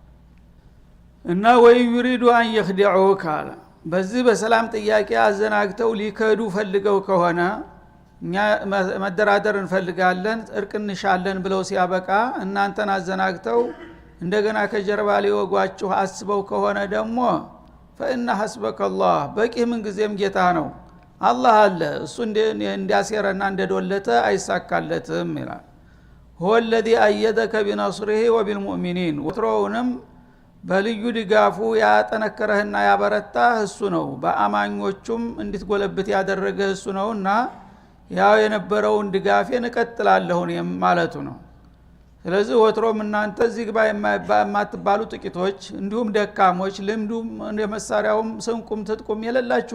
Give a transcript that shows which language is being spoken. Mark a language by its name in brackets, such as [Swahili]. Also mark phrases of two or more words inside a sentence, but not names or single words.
[Amharic] እና ወይ [Arabic] يريدون أن يخدعوك [Amharic] አለ። በዚህ በሰላም ጥያቄ አዘናግተው ሊከዱ ፈልገው ከሆነ እኛ መደራደር እንፈልጋለን እርቅ እንሻለን ብለው ሲያበቃ እናንተን አዘናግተው እንደገና ከጀርባ ሊወጓችሁ አስበው ከሆነ ደግሞ [Arabic] فإن حسبك الله [Amharic] በቂ ምን ጊዜም ጌታ ነው አላህ አለ እሱ እንዲያሰረና እንደዶለተ አይሳካለትም ይላል። [Arabic] هو الذي أيدك بنصره وبالمؤمنين [Amharic] ወትሮውንም በልዩ ድጋፉ ያጠነከረህና ያበረታህ እሱ ነው በአማኞቹም እንድትጎለብት ያደረገህ እሱ ነውና ያው የነበረውን ድጋፌን እቀጥላለሁ ማለቱ ነው። ስለዚህ ወትሮም እናንተ እዚህ ግባ የማትባሉ ጥቂቶች እንዲሁም ደካሞች ልምዱም እንደመሳሪያውም ስንቁም ትጥቁም የሌላችሁ